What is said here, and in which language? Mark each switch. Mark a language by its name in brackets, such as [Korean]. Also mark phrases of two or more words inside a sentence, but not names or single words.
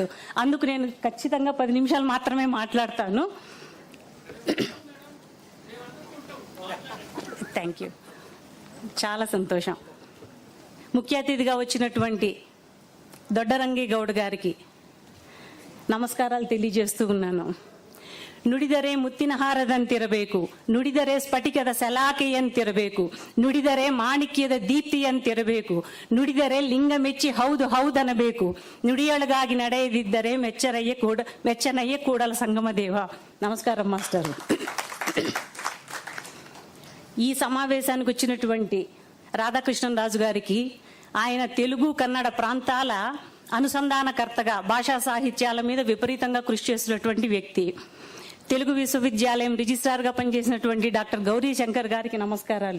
[Telugu] అందుకు నేను ఖచ్చితంగా 10 నిమిషాలు మాత్రమే మాట్లాడతాను. [English] thank you. [Telugu] చాలా సంతోషం. ముఖ్య అతిథిగా వచ్చినటువంటి దొడ్డరంగి గౌడ్ గారికి నమస్కారాలు తెలియజేస్తూ ఉన్నాను. [Kannada] ನುಡಿದರೆ ಮುತ್ತಿನ ಹಾರದಂತಿರಬೇಕು, ನುಡಿದರೆ ಸ್ಫಟಿಕದ ಸಲಾಕೆಯಂತಿರಬೇಕು, ನುಡಿದರೆ ಮಾಣಿಕ್ಯದ ದೀಪ್ತಿಯಂತಿರಬೇಕು, ನುಡಿದರೆ ಲಿಂಗ ಮೆಚ್ಚಿ ಹೌದು ಹೌದನಬೇಕು, ನುಡಿಯೊಳಗಾಗಿ ನಡೆಯದಿದ್ದರೆ ಮೆಚ್ಚನಯ್ಯ ಕೂಡಲ ಸಂಗಮ ದೇವ. [Telugu] నమస్కారం మాస్టర్. ఈ సమావేశానికి వచ్చినటువంటి రాధాకృష్ణరాజు గారికి, ఆయన తెలుగు కన్నడ ప్రాంతాల అనుసంధానకర్తగా భాషా సాహిత్యాల మీద విపరీతంగా కృషి చేసినటువంటి వ్యక్తి, తెలుగు విశ్వవిద్యాలయం రిజిస్ట్రార్గా పనిచేసినటువంటి డాక్టర్ గౌరీ శంకర్ గారికి నమస్కారాలు.